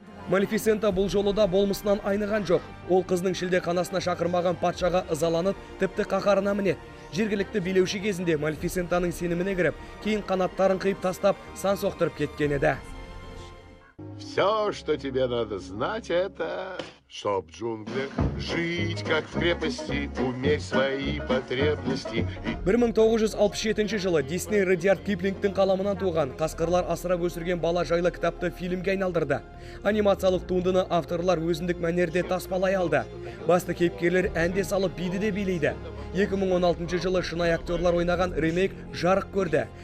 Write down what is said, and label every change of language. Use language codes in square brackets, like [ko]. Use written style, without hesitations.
[kk] Малефисента бұл жолы да болмысынан айныған жоқ. Ол қызның шілдеханасына шақырмаған патшаға ызаланып, тіпті қаһарына мінеді. Жергілікті билеуші кезінде Малефисентаның сеніміне кіріп, кейін қанаттарын қиып тастап, сан соқтырып кеткен еді. [ru] Все, что тебе надо знать, это, чтоб в джунглях жить, как в крепости, уметь свои потребности. [kk] 1967 жылы Disney Rudyard Kiplingтің қаламынан туған қасқырлар асырап өсірген бала жайлы кітапты фильмге айналдырды. Анимациялық туындыны авторлар өзіндік мәнерде таспалай алды. Басты кейіпкерлер әнде салып биді де билейді. 2016 жылы шынайы актерлар ойнаған ремейк жарық көрді.